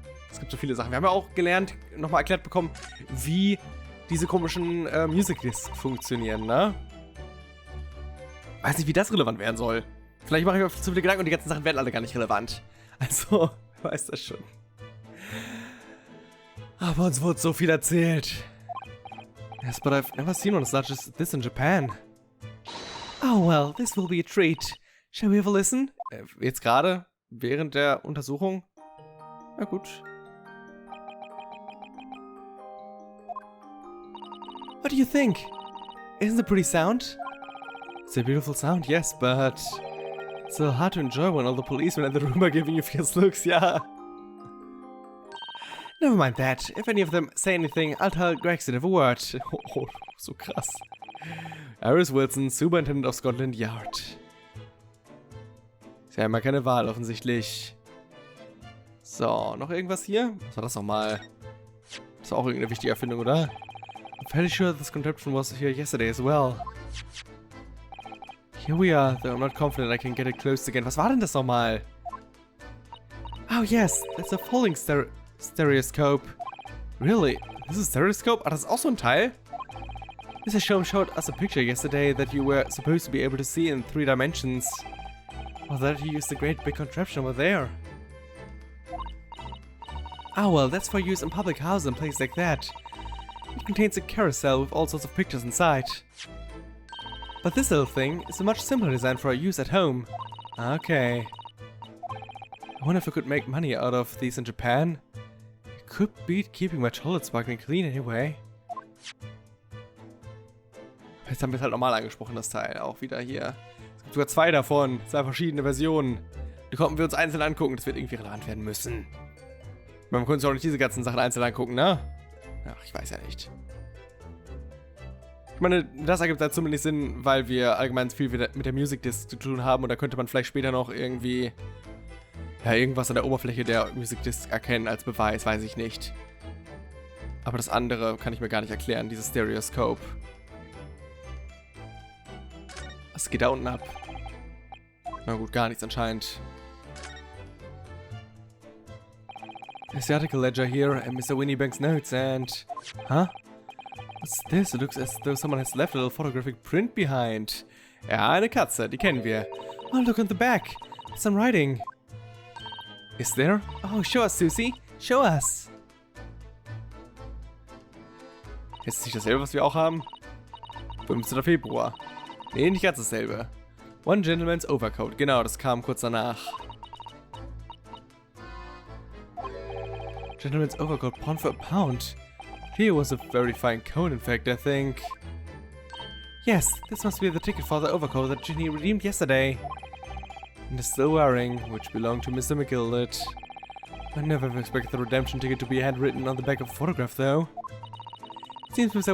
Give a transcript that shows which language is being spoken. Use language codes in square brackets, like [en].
[de] Es gibt so viele Sachen. Wir haben ja auch gelernt, nochmal erklärt bekommen, wie diese komischen Music Discs funktionieren, ne? Weiß nicht, wie das relevant werden soll. Vielleicht mache ich mir zu viele Gedanken und die ganzen Sachen werden alle gar nicht relevant. Also, wer weiß das schon. Aber uns wurde so viel erzählt. [en] Yes, but I've never seen one such as this in Japan. Oh well, this will be a treat. Shall we have a listen? [de] Jetzt gerade? Während der Untersuchung? Na gut. [en] What do you think? Isn't it a pretty sound? It's a beautiful sound, yes, but it's a little hard to enjoy when all the policemen in the room are giving you fierce looks, yeah. Never mind that. If any of them say anything, I'll tell Gregson of a word. [de] Oh, so krass. Iris Wilson, Superintendent of Scotland Yard. Sie haben ja keine Wahl, offensichtlich. So, noch irgendwas hier? Was war das nochmal? Das war auch irgendeine wichtige Erfindung, oder? [en] I'm fairly sure this contraption was here yesterday as well. Here we are, though I'm not confident I can get it closed again. [de] Was war denn das nochmal? [en] Oh yes, that's a folding stereoscope. Really? This is a stereoscope? [de] Ah, das ist auch so ein Teil? [en] Mr. Sholmes showed us a picture yesterday that you were supposed to be able to see in 3 dimensions. Or that he used a great big contraption over there. Ah well, that's for use in public houses and places like that. It contains a carousel with all sorts of pictures inside. But this little thing is a much simpler design for use at home. Okay. I wonder if I could make money out of these in Japan. It could beat keeping my toilet sparkling clean anyway. [de] Jetzt haben wir es halt normal angesprochen, das Teil. Auch wieder hier. Es gibt sogar 2 davon. 2 verschiedene Versionen. Die konnten wir uns einzeln angucken. Das wird irgendwie relevant werden müssen. Man konnte sich auch nicht diese ganzen Sachen einzeln angucken, ne? Ach, ich weiß ja nicht. Ich meine, das ergibt halt zumindest Sinn, weil wir allgemein viel mit der Music Disc zu tun haben. Und da könnte man vielleicht später noch irgendwie... ja, irgendwas an der Oberfläche der Music Disc erkennen als Beweis, weiß ich nicht. Aber das andere kann ich mir gar nicht erklären, dieses Stereoscope. Was geht da unten ab? Na gut, gar nichts anscheinend. [en] There's the article ledger here and Mr. Winniebank's notes and... Huh? What's this? It looks as though someone has left a little photographic print behind. [de] Ja, eine Katze, die kennen wir. [en] Oh, look on the back. There's some writing. Is there? Oh, show us, Susie. Show us. [de] Ist es nicht dasselbe, was wir auch haben? 15. Februar. Nee, nicht ganz dasselbe. [en] One Gentleman's Overcoat. [de] Genau, das kam kurz danach. [en] Gentleman's Overcoat pawned for £1. Here was a very fine coat, in fact, I think. Yes, this must be the ticket for the overcoat that Ginny redeemed yesterday. And is still wearing, which belonged to Mr. McGilded. I never expected the redemption ticket to be handwritten on the back of a photograph, though. It seems Mr.